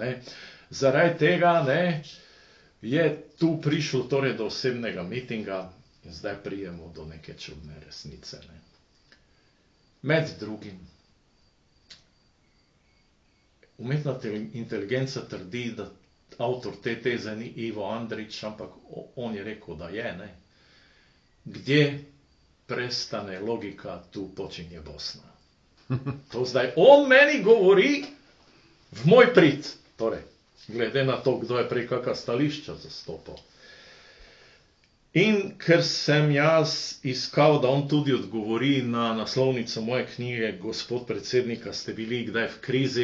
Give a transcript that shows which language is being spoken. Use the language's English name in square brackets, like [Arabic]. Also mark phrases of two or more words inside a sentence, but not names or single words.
[Slovenian] Zaradi tega je tu prišlo torej do osebnega mitinga. In zdaj prijemo do neke čudne resnice. Med drugim, umetna inteligenca trdi, da avtor te teze ni Ivo Andrić, ampak on je rekel, da je. [Bosnian] Gdje prestane logika, tu počinje Bosna. [Slovenian] To zdaj on meni govori v moj prid. Torej, glede na to, kdo je prej kakšna stališča zastopal. In ker sem jaz iskal, da on tudi odgovori na naslovnico moje knjige Gospod predsednika, ste bili kdaj v krizi?